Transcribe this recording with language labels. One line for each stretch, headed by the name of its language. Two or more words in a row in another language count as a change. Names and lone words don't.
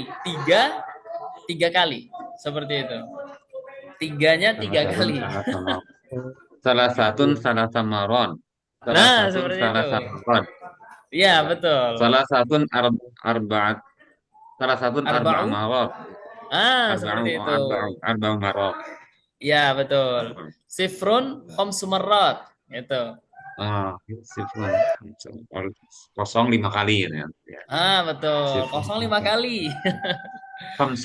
Indonesian: 3 kali. Seperti itu. 3-nya 3 kali. Salah satu salah samaron. Nah, seperti salah itu. samaron. Iya, betul. Salah satu arba'at. Salah satu arba'a Arba'u. marot. Seperti itu.
Arabic: Arba'u marot.
Indonesian: Iya, betul.
Arabic: Sifrun khamsu marrat.
Indonesian: Itu. Sifrun. 0 5 kali ya. Betul. Sifrun. 05 kali. Khamsu.